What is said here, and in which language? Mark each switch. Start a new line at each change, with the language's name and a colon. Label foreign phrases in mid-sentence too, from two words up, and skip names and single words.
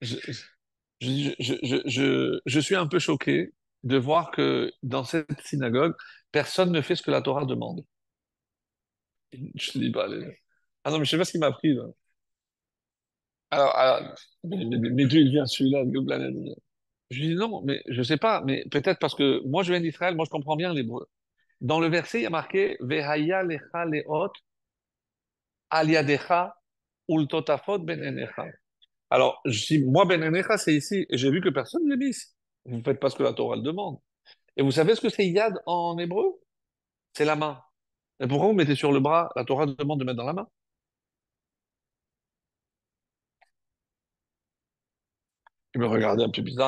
French: je, je suis un peu choqué de voir que dans cette synagogue, personne ne fait ce que la Torah demande. Je dis, bah, ah non, mais je sais pas ce qui m'a pris, là. Alors, mais d'où il vient celui-là, de planète? Je lui dis non, mais je sais pas, mais peut-être parce que moi je viens d'Israël, moi je comprends bien l'hébreu. Dans le verset, il y a marqué
Hebrew: והיה לך לאות על ידך ולטוטפת בין עיניך.
French: Alors, moi
Hebrew: בין עיניך,
French: c'est ici, et j'ai vu que personne ne l'a mis. Vous ne faites pas ce que la Torah le demande. Et vous savez ce que c'est yad en hébreu? C'est la main. Et pourquoi vous mettez sur le bras? La Torah demande de mettre dans la main. Il me regardait un peu bizarre.